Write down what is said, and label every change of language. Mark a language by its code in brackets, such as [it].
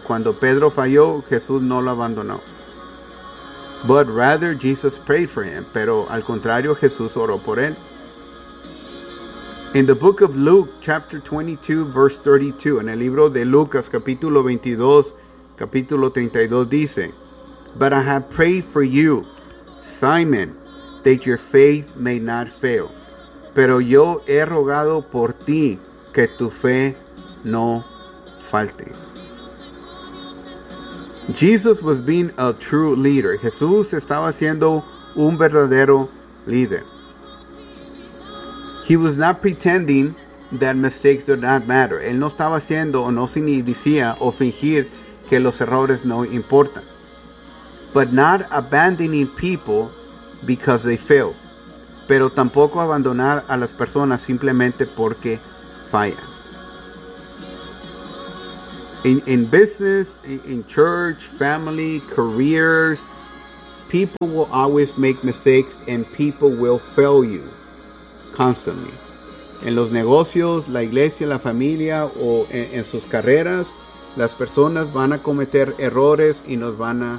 [es] Cuando Pedro falló, Jesús no lo abandonó. [en] But rather, Jesus prayed for him. [es] Pero al contrario, Jesús oró por él. [en] In the book of Luke, chapter 22, verse 32, [es] en el libro de Lucas, capítulo 22, capítulo 32, dice, [en] But I have prayed for you, Simon, that your faith may not fail. [es] Pero yo he rogado por ti que tu fe no falte. [en] Jesus was being a true leader. [es] Jesús estaba siendo un verdadero líder. [en] He was not pretending that mistakes do not matter. [es] Él no estaba haciendo o no decía o fingir que los errores no importan. [en] But not abandoning people because they fail. [es] Pero tampoco abandonar a las personas simplemente porque fallan. [en] In business, in church, family, careers, people will always make mistakes and people will fail you constantly. [es] En los negocios, la iglesia, la familia o en sus carreras, las personas van a cometer errores y nos van a